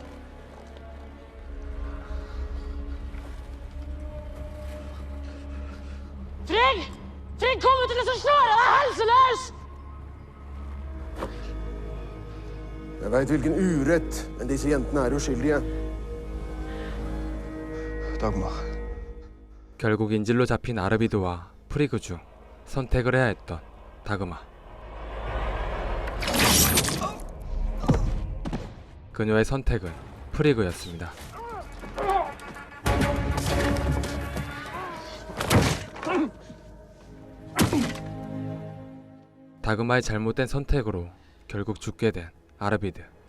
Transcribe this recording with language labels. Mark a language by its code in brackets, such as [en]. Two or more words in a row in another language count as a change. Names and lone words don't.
[no] Trygg! Trygg, kom ut til det som slår deg! Jeg er helseløs! Jeg veit hvilken urett, men disse jentene er uskyldige. Dagmar. [ko] 결국 인질로 잡힌 아르비드와 프리그 중 선택을 해야 했던 다그마. 그녀의 선택은 프리그였습니다. 다그마의 잘못된 선택으로 결국 죽게 된 아르비드.